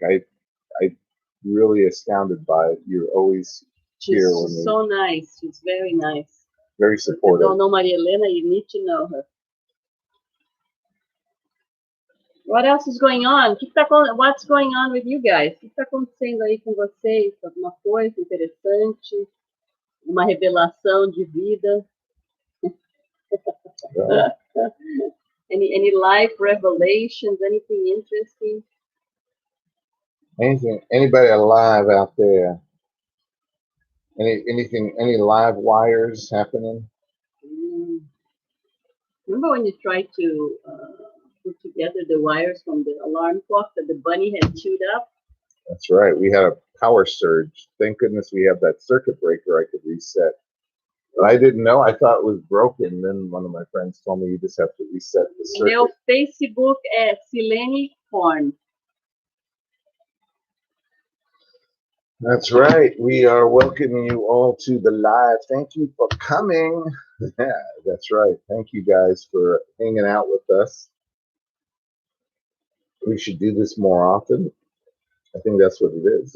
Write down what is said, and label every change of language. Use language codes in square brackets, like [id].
[en] I really astounded by it. You're always here when She's so nice. She's very nice. very If you supportive. don't know Maria Helena, you need to know her. What else is going on? What's going on with you guys? [pt] O que está acontecendo aí com vocês? Alguma coisa interessante? Uma revelação de vida? [en] Yeah. Any life revelations? Anything interesting? Anybody alive out there? Any live wires happening? Remember when you tried to put together the wires from the alarm clock that the bunny had chewed up? That's right. We had a power surge. Thank goodness we have that circuit breaker I could reset. But I didn't know. I thought it was broken. Then one of my friends told me you just have to reset the circuit. [pt] Meu Facebook é Silene Korn. [en] That's right. We are welcoming you all to the live. Thank you for coming. Yeah, that's right. Thank you guys for hanging out with us. We should do this more often. I think that's what it is.